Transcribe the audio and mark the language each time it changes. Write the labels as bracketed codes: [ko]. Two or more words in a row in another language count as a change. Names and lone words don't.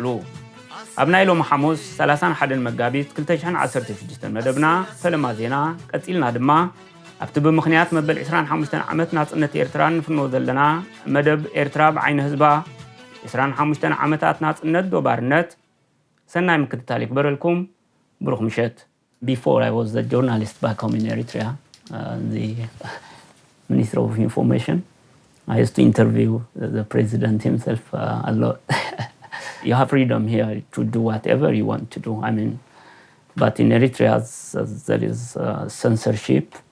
[ti] ኣብ ናይ ሎሚ ሐሙስ 31 መጋቢት 2016 መደብና ፈለማ ዜና ቀፂልና ድማ ኣብቲ ብምኽንያት መበል 25 ዓመት ናጽነት ኤርትራ ንፍኖ ዘለና መደብ ኤርትራ ብዓይኒ ህዝባ 25 ዓመታት ናጽነት ዶባርነት ሰናይ ምክትታል ይግበረልኩም ብሩኽ ምሸት. [en] Before I was a journalist back home in Eritrea, the Minister of Information. I used to interview the president himself a lot. You have freedom here to do whatever you want to do. I mean, but in Eritrea there is censorship.